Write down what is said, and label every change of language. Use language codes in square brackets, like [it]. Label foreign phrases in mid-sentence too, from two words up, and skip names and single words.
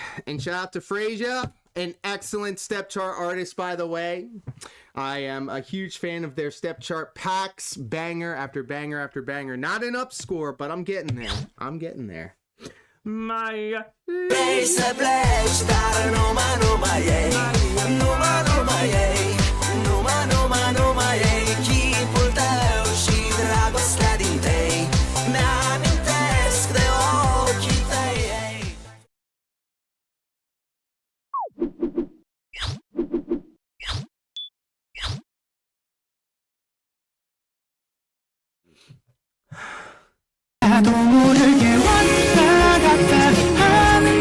[en] And shout out to Frasier, an excellent step chart artist, by the way. I am a huge fan of their step chart packs, banger after banger after banger. Not an up score, but I'm getting there. My [ro] Vrei să pleci, dar numai ei, numai ei, numai ei, chipul tău și dragostea din tei mi-amintesc de ochii tăi, ei. [ko] 나도 모르게 왔다 갔다 하는